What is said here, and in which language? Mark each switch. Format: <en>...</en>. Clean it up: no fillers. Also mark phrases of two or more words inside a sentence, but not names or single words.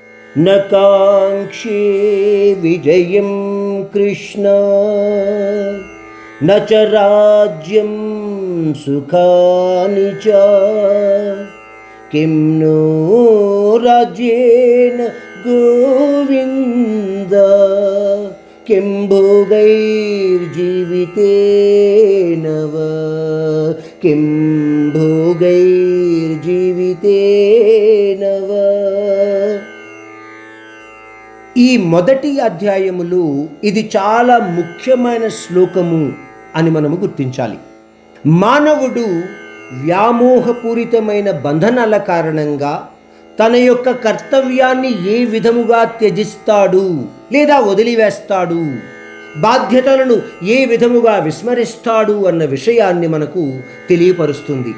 <sa>न काङ्क्षे विजयं कृष्ण न च राज्यं सुखानि च किं नो राज्येन गोविन्द किं भोगैर्जीवितेन वा किं भोगैर्जीवितेन वा.</sa> <te>ఈ మొదటి అధ్యాయములో ఇది చాలా ముఖ్యమైన శ్లోకము అని మనము గుర్తించాలి. మానవుడు వ్యామోహపూరితమైన బంధనాల కారణంగా తన యొక్క కర్తవ్యాన్ని ఏ విధముగా త్యజిస్తాడు లేదా వదిలివేస్తాడు, బాధ్యతలను ఏ విధముగా విస్మరిస్తాడు అన్న విషయాన్ని మనకు తెలియపరుస్తుంది.</te>